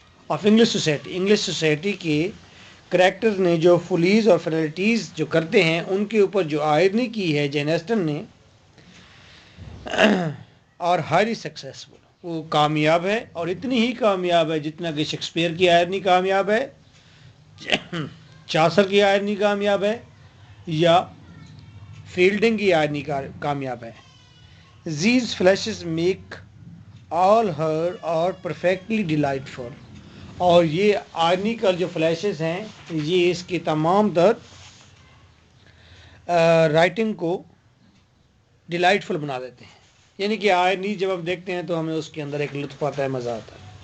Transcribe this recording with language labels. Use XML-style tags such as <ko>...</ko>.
<ur>Of English society کے character نے جو فلیز اور فریلٹیز جو کرتے ہیں، ان کے اوپر جو آئرنی کی ہے جین ایسٹن نے، اور ہائیلی سکسیسفل، وہ کامیاب ہے، اور اتنی ہی کامیاب ہے جتنا کہ شیکسپیئر کی آئرنی کامیاب ہے، چاسر کی آئرنی کامیاب ہے، یا فیلڈنگ کی آئرنی کامیاب ہے.</ur> <en>These flashes make all her art perfectly delightful.</en> <ur>اور یہ آئرنی کا جو فلیشز ہیں، یہ اس کی تمام تر رائٹنگ کو ڈیلائٹفل بنا دیتے ہیں. یعنی کہ آئرنی جب ہم دیکھتے ہیں تو ہمیں اس کے اندر ایک لطف آتا ہے، مزہ آتا ہے.</ur>